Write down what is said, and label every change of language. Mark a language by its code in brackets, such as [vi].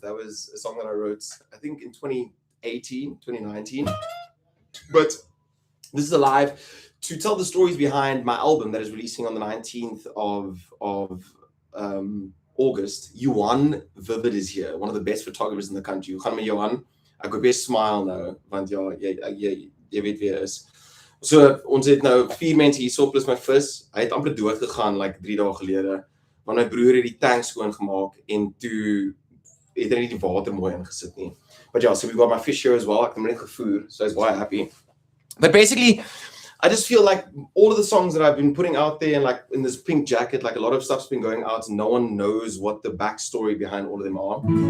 [en] That was a song that I wrote, I think, in 2018, 2019. But this is a live to tell the stories behind my album that is releasing on the 19th of August. Johan Vivid is here, one of the best photographers in the country. [af] Gaan met Johan. Ek hoop jy smile nou, want ja, jy weet wie hy is. So ons het nou 4 mense hierso plus my vis. Hy het amper dood gegaan like 3 dae gelede. Want my broer het die tank skoon gemaak en toe het hy nie die water mooi ingesit nie. [en] But yeah, so we got my fish here as well. [af] Ek het hom net gevoer, [en] so he's quite happy. But basically, I just feel like all of the songs that I've been putting out there and like in this pink jacket, like a lot of stuff's been going out and no one knows what the backstory behind all of them are.